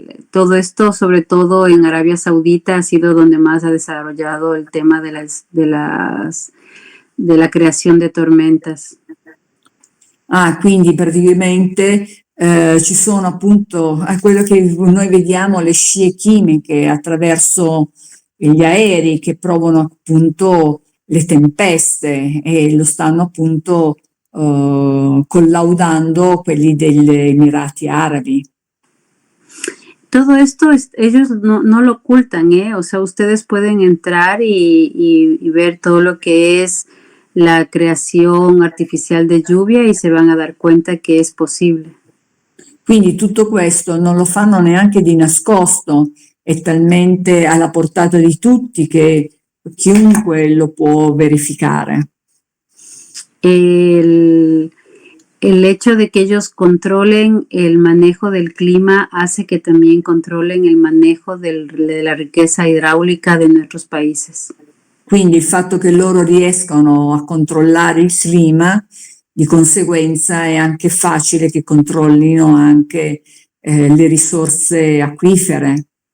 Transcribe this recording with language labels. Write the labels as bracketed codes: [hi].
[es] Todo esto, sobre todo en Arabia Saudita, ha sido donde más ha desarrollado el tema de la creación de tormentas. [it] Quindi praticamente ci sono appunto quello che noi vediamo, le scie chimiche attraverso gli aerei che provano appunto le tempeste e lo stanno appunto collaudando quelli degli Emirati Arabi. [es] Todo esto ellos no lo ocultan, ¿eh? O sea, ustedes pueden entrar y ver todo lo que es la creación artificial de lluvia y se van a dar cuenta que es posible. [it] Quindi tutto questo non lo fanno neanche di nascosto, è talmente alla portata di tutti che chiunque lo può verificare. [es] El hecho de que ellos controlen el manejo del clima hace que también controlen el manejo de la riqueza hidráulica de nuestros países. [it] Quindi il fatto che loro riescano a controllare il clima, di conseguenza è anche facile che controllino anche le risorse acquifere.